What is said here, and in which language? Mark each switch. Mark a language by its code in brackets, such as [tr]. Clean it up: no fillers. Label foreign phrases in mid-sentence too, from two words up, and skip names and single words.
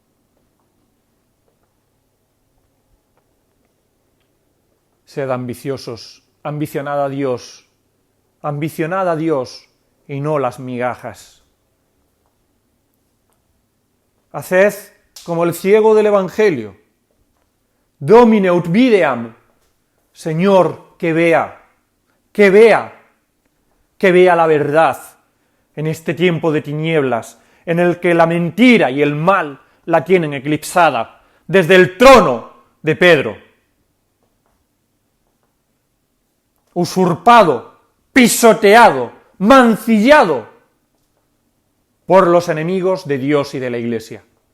[es] Sed ambiciosos, ambicionad a Dios y no las migajas. Haced como el ciego del Evangelio. [la] Domine ut videam. [es] Señor, que vea la verdad en este tiempo de tinieblas, en el que la mentira y el mal la tienen eclipsada desde el trono de Pedro. Usurpado, pisoteado, mancillado por los enemigos de Dios y de la Iglesia.